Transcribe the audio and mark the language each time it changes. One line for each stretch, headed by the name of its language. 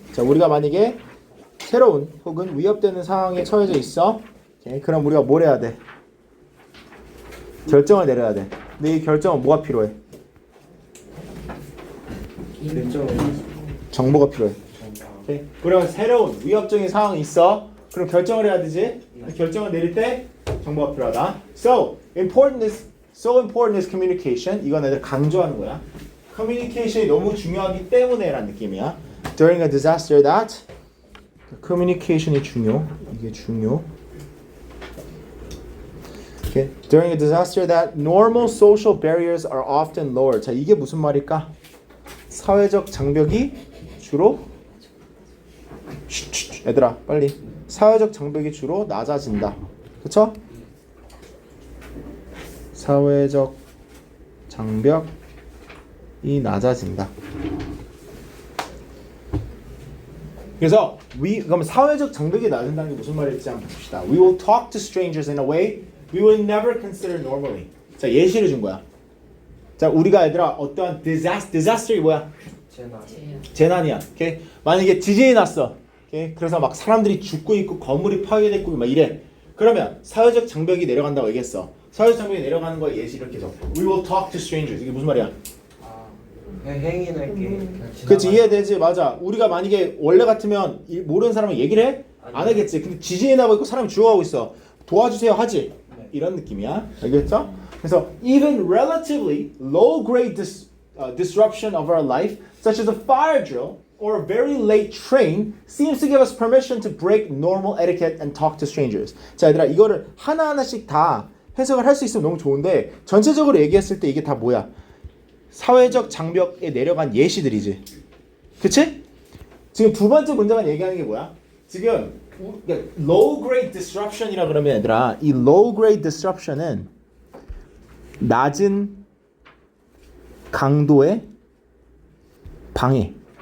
Korean: 자, 우리가 만약에 새로운 혹은 위협되는 상황에 처해져 있어, okay, 그럼 우리가 뭘 해야 돼? 결정을 내려야 돼. 근데 이 결정은 뭐가 필요해? 정보가 필요해. Okay? 우리가 새로운 위협적인 상황이 있어. 그럼 결정을 해야 되지. 결정을 내릴 때 정보가 필요하다.
English: So important is communication.
Korean: 이건 애들 강조하는 거야. communication이 너무 중요하기 때문에라는 느낌이야.
English: During a disaster that communication이
Korean: 중요. 이게 중요.
English: Okay. During a disaster that normal social barriers are often lower.
Korean: 자, 이게 무슨 말일까? 사회적 장벽이 주로 얘들아 빨리 사회적 장벽이 주로 낮아진다. 그쵸? 사회적 장벽이 낮아진다. 그래서 그럼 사회적 장벽이 낮아진다는 게 무슨 말일지 한번 봅시다.
English: We will talk to strangers in a way we would never consider normally.
Korean: 자, 예시를 준 거야. 자, 우리가 얘들아 어떠한 disaster이 뭐야? 재난이야. 오케이? 만약에 지진이 났어. 오케이? 그래서 막 사람들이 죽고 있고 건물이 파괴됐고 막 이래. 그러면 사회적 장벽이 내려간다고 얘기했어. 사회적 장벽이 내려가는 거에 예시 이렇게 줘.
English: We will talk to strangers.
Korean: 이게 무슨 말이야? 그냥 행인할게. 그치, 이해되지? 맞아. 우리가 만약에 원래 같으면 모르는 사람은 얘기를 해? 안 하겠지. 근데 지진이 나고 있고 사람이 죽어가고 있어. 도와주세요 하지? 이런 느낌이야. 알겠죠? 그래서
English: even relatively low grade disruption of our life, such as a fire drill or a very late train, seems to give us permission to break normal etiquette and talk to strangers.
Korean: 자, 얘들아, 이거를 하나하나씩 다 해석을 할 수 있으면 너무 좋은데 전체적으로 얘기했을 때 이게 다 뭐야? 사회적 장벽에 내려간 예시들이지. 그치? 지금 두 번째 문제만 얘기하는 게 뭐야? 지금
English: low grade disruption
Korean: 이라 그러면 얘들아, 이 low grade disruption은 낮은 강도의 방해.